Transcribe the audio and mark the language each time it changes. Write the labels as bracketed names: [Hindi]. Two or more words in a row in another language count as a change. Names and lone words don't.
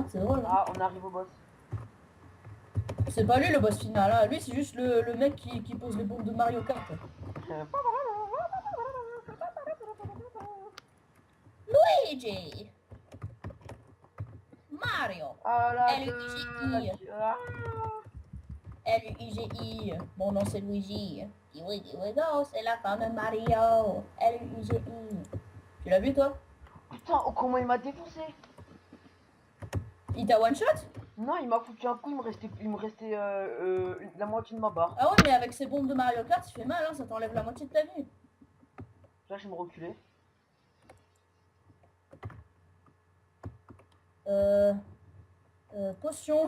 [French] Hein, c'est drôle, non? Ah, on arrive au boss. C'est pas lui le boss final, hein. Lui c'est juste le mec qui pose les bombes de Mario Kart. Luigi! Mario! Ah la L-U-I-G-I. Ah. L-U-I-G-I. Mon nom c'est Luigi. Kiwi Kiwi Go, c'est la fin de Mario. L-U-I-G-I. Tu l'as vu toi? Putain, oh, comment il m'a défoncé. Il t'a [English] one shot? [French] Non, il m'a foutu un coup, il me restait la moitié de ma barre. Ah ouais, mais avec ces bombes de Mario Kart, il fait mal, hein, ça t'enlève la moitié de ta vie. Là, je vais me reculer. Potion.